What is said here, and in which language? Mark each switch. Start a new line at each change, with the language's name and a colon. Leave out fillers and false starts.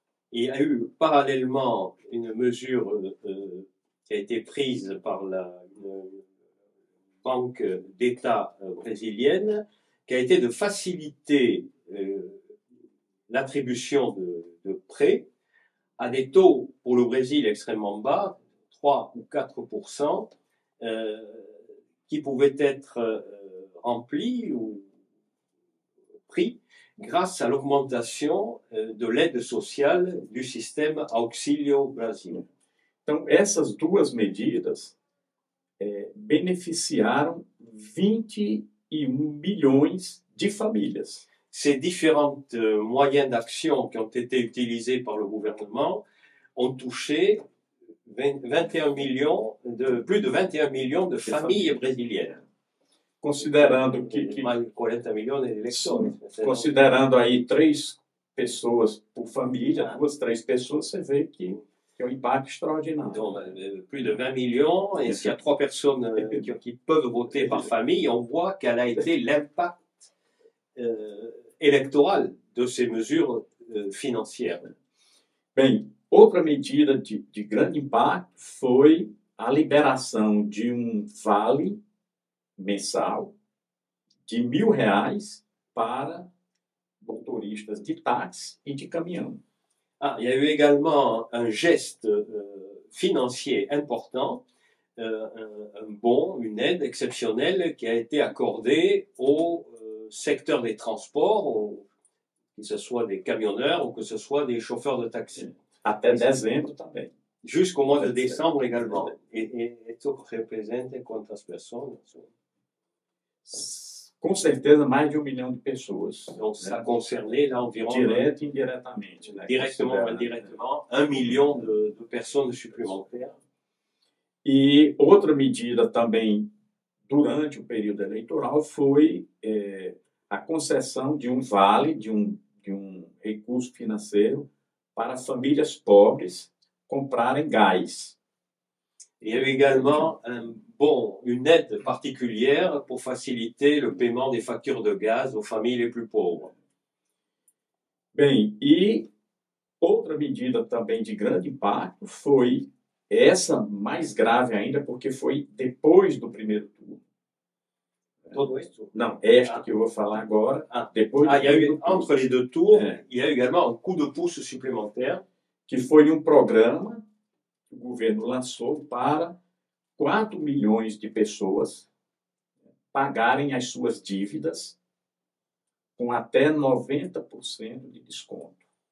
French: Il y a eu parallèlement une mesure qui a été prise par la Banque d'État brésilienne, qui a été de faciliter l'attribution de prêts à des taux pour le Brésil extrêmement bas, 3 ou 4%, qui pouvaient être remplis ou pris grâce à l'augmentation de l'aide sociale du système Auxílio Brasil.
Portuguese: Então, essas duas medidas beneficiaram 21 milhões de famílias.
French: Ces différents moyens d'action qui ont été utilisés par le gouvernement ont touché plus de 21 millions de familles brésiliennes.
Portuguese: Considerando que 40 milhões de eleitores. Considerando aí 3 pessoas por família, 2, 3 pessoas, você vê que é um impacto extraordinário.
French: Donc, plus de 20 millions, et s'il y a 3 personnes qui peuvent voter par famille, on voit quel a été l'impact électoral de ces mesures financières.
Portuguese: Bem, outra medida de grande impacto foi a liberação de um vale mensal de R$ 1.000 para motoristas de táxi e de caminhão.
French: Ah, il y a eu également un geste financier important, un bon, une aide exceptionnelle qui a été accordée au secteur des transports, que ce soit des camionneurs ou que ce soit des chauffeurs de taxi.
Portuguese: Até dezembro também.
French: Jusqu'au mois de décembre également.
Portuguese: Et isso representa quantas pessoas? Com certeza, mais de 1 milhão de pessoas.
French: Donc ça concernait là environ
Portuguese: Direto e indiretamente. Né?
French: directement ou indirectement 1 million de personnes supplémentaires.
Portuguese: E outra medida também durante o período eleitoral foi a concessão de um vale, de um recurso financeiro para famílias pobres comprarem gás.
French: Il y a eu également une aide particulière pour faciliter le paiement des factures de gaz aux familles les plus pauvres.
Portuguese: Bem, e outra medida também de grande impacto foi essa mais grave ainda, porque foi depois do primeiro turno. Todo isso? Não, esta que eu vou falar agora, depois do
French: il y a eu,
Portuguese: primeiro turno,
French: entre les deux tours, il y a eu également un coup de pouce supplémentaire.
Portuguese: que foi um programa que o governo lançou para 4 milhões de pessoas pagarem as suas dívidas com até 90% de desconto.